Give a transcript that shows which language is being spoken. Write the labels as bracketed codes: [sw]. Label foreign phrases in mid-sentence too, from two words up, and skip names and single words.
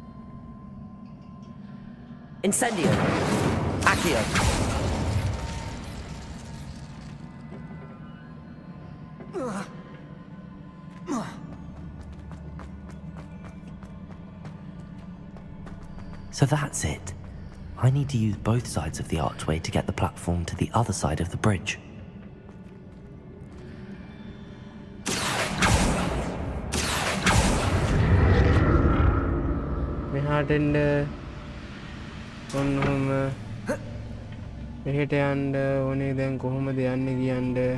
[en] Incendio. Accio. So that's it. I need to use both sides of the archway to get the platform to the other side of the bridge. [si] මෙහාට එන්න ඔන්නෝම මෙහෙට යන්න ඕනේ දැන් කොහොමද යන්නේ කියන්න